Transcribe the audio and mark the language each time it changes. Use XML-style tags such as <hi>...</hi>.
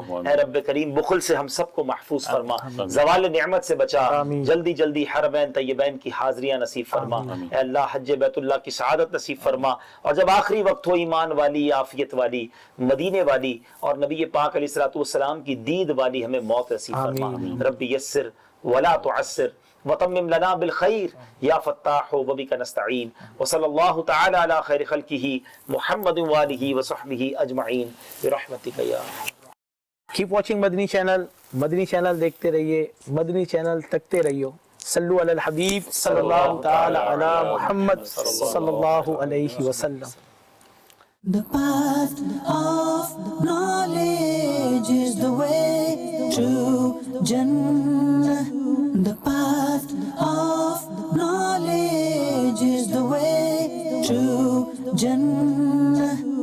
<ur>اے رب کریم بخل سے ہم سب کو محفوظ فرما, زوال نعمت سے بچا, جلدی جلدی حرمین طیبین کی حاضریاں نصیب فرما. اے اللہ حج بیت اللہ کی سعادت نصیب فرما, اور جب آخری وقت ہو ایمان والی, عافیت والی, مدینے والی اور نبی پاک علیہ الصلوۃ والسلام کی دید والی ہمیں موت نصیب فرما.</ur> <ar>رب یسر ولا تعسر وتمم لنا بالخير يا فتاح وبك نستعين وصلى الله تعالى على خير خلقه محمد وآله وصحبه اجمعين برحمتك يا.</ar> <en>Keep watching Madani channel.</en> <ur>مدنی چینل دیکھتے رہیے, مدنی چینل تکتے رہیو.</ur> <ar>صلو علی الحبیب صلی اللہ تعالی علی محمد صلی اللہ علیہ وسلم.</ar> <en>The path of knowledge is the way to Jannah. The path of knowledge is the way to Jannah.</en>